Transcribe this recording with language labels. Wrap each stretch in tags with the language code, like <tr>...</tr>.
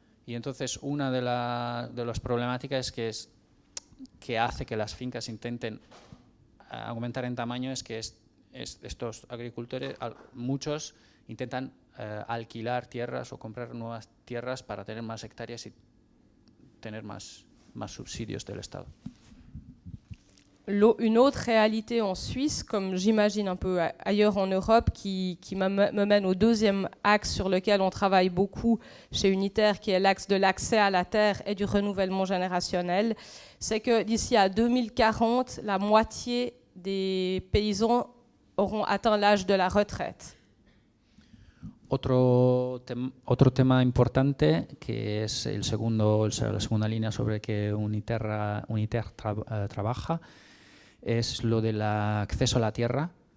<es>Y entonces una de las problemáticas que hace que las fincas intenten aumentar en tamaño es que estos agricultores, muchos intentan alquilar tierras o comprar nuevas tierras para tener más hectáreas y tener más subsidios del Estado.</es> <fr>Une autre réalité en Suisse, comme j'imagine un peu ailleurs en Europe, qui me mène au deuxième axe sur lequel on travaille beaucoup chez Unitaire, qui est l'axe de l'accès à la terre et du renouvellement générationnel, c'est que d'ici à 2040, la moitié des paysans auront atteint l'âge de la retraite.</fr> <es>Otro tema importante, que es la segunda línea sobre que Unitaire trabaja, es lo del acceso a la tierra.</es>